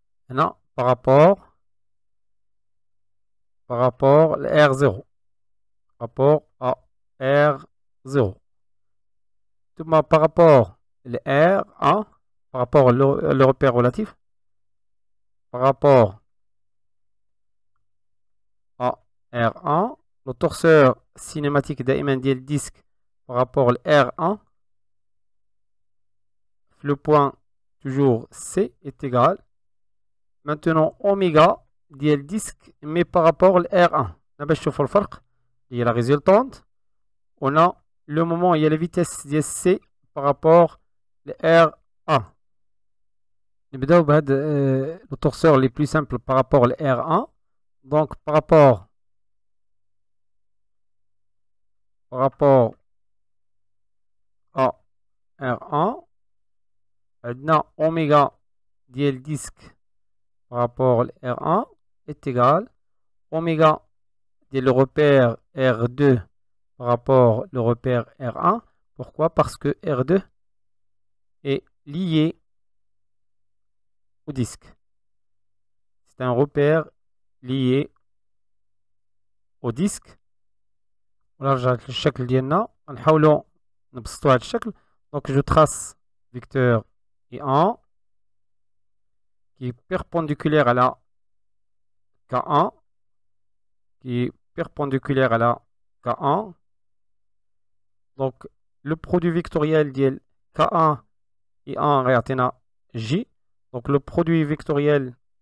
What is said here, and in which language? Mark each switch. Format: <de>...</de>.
<fr>هنا par rapport à R0 rapport à R0 ثم par rapport à R1 par rapport au repère relatif, par rapport à R1, le torseur cinématique</fr> <ar>دائما ديال</ar> <fr>disque par rapport à R1, le point toujours C est égal. Maintenant oméga ديال disque mais par rapport à R1.</fr> <ar>باش نشوفوا الفرق هي la résultante.</ar> <fr>On a le moment, il y a la vitesse ديال C par rapport à R1.</fr> <ar>نبداو بهاد</ar> <fr>le torseur les plus simples par rapport à R1. Donc par rapport à R1 عندنا oméga ديال disque par rapport à R1 est égal oméga ديال le repère R2 par rapport au repère R1. Pourquoi? Parce que R2 est lié au disque. C'est un repère lié au disque.</fr> <ar>ونرجع للشكل ديالنا نحاولوا نبسطوا هذا الشكل.</ar> <fr>Donc je trace vecteur I1 qui est perpendiculaire à la K1 qui est perpendiculaire à la K1. Donc le produit vectoriel ديال K1 I1</fr> <ar>يعطينا</ar> <fr>J. Donc le produit vectoriel</fr>